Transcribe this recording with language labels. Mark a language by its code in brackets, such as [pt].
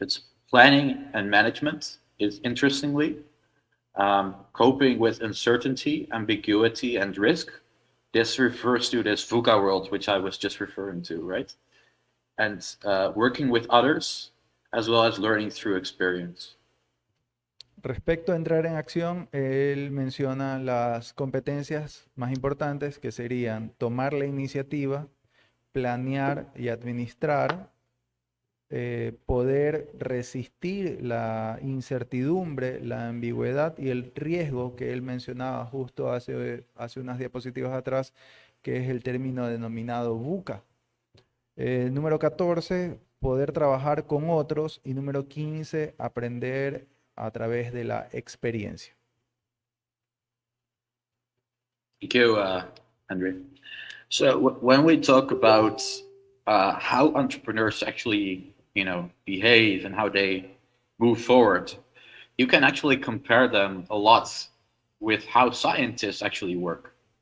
[en] It's planning and management. Is interestingly, coping with uncertainty, ambiguity, and risk. This refers to this VUCA world, which I was just referring to, right? And working with others, as well as learning through experience. [es] Respecto a entrar en acción, él menciona las competencias más importantes, que serían tomar la iniciativa, planear y administrar, poder resistir la incertidumbre, la ambigüedad y el riesgo que él mencionaba justo hace unas diapositivas atrás, que es el término denominado VUCA. Número 14, poder trabajar con otros. Y número 15, aprender a través de la experiencia. [en] Thank you, Henry. So when we talk about how entrepreneurs actually, behave and how they move forward, you can actually compare them a lot with how scientists actually work.